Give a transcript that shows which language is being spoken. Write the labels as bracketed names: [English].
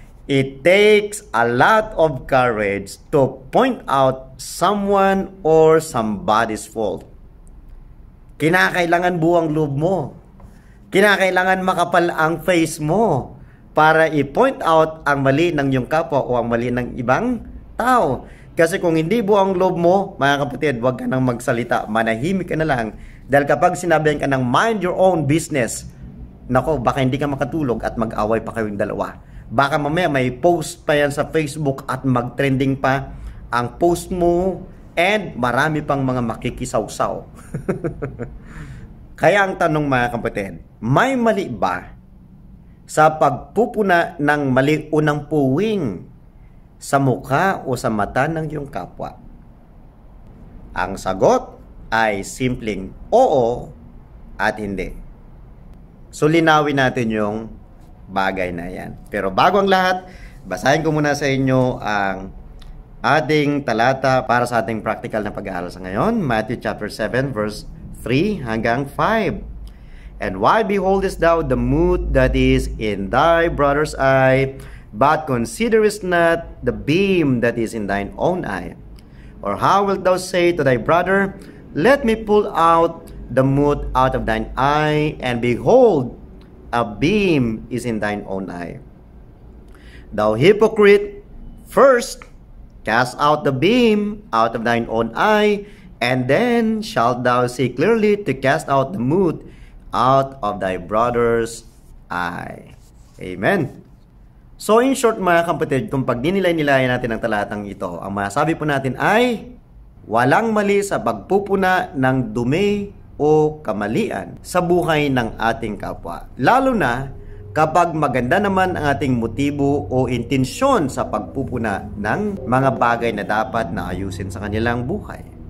[English] It takes a lot of courage to point out someone or somebody's fault. [Filipino] Kinakailangan buwang loob mo. Kinakailangan makapal ang face mo para i-point out ang mali ng iyong kapwa o ang mali ng ibang tao. Kasi kung hindi buong loob mo, mga kapatid, huwag ka nang magsalita, manahimik ka na lang. Dahil kapag sinabihan ka ng [English] mind your own business, [Filipino] nako, baka hindi ka makatulog at mag-away pa kayong dalawa. Baka mamaya may post pa yan sa Facebook at mag-trending pa ang post mo and marami pang mga makikisawsaw. Kaya ang tanong mga kapatid, may mali ba sa pagpupuna ng mali unang puwing sa mukha o sa mata ng iyong kapwa? Ang sagot ay simpleng oo at hindi. So linawin natin yung bagay na yan. Pero bago ang lahat, basahin ko muna sa inyo ang ating talata para sa ating practical na pag-aaral sa ngayon. [English] Matthew chapter 7 verse 3 hanggang 5. And why beholdest thou the mote that is in thy brother's eye, but considerest not the beam that is in thine own eye? Or how wilt thou say to thy brother, let me pull out the mote out of thine eye, and behold, a beam is in thine own eye? Thou hypocrite, first cast out the beam out of thine own eye, and then shalt thou see clearly to cast out the mote out of thy brother's eye. Amen. So in short [Filipino] mga kapatid, kung pag dinilay-nilayan natin ang talatang ito, ang masasabi po natin ay walang mali sa pagpupuna ng dumi o kamalian sa buhay ng ating kapwa. Lalo na kapag maganda naman ang ating motibo o intensyon sa pagpupuna ng mga bagay na dapat na ayusin sa kanilang buhay.